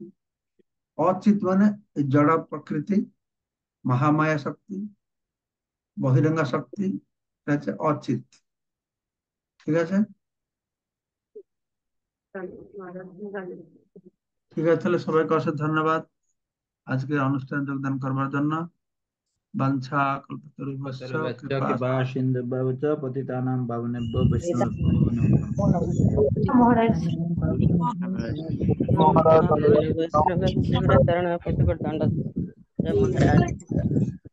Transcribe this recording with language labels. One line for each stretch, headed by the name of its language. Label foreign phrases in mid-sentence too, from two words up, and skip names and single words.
Bangla: অচিত মানে এই জড় প্রকৃতি, মহামায়া শক্তি, বহিরঙ্গা শক্তি, এটা হচ্ছে অচিত। ঠিক আছে। মহারাজ জানি। ঠিক আছে, তাহলে সবাইকে অশেষ ধন্যবাদ আজকে অনুষ্ঠানে যোগদান করবার জন্য।
Sanskrit: বাঞ্ছা কল্পতরুভ্যশ্চ सर्वस्य কৃপা कृपा सिन्धुभ्यो च पतितानां पावनेभ्यो वैष्णवेभ्यो नमो नमः।
Bangla: মহারাজ महाराज। বৈষ্ণব দেবতা পতিকর দণ্ড জয় মহারাজ।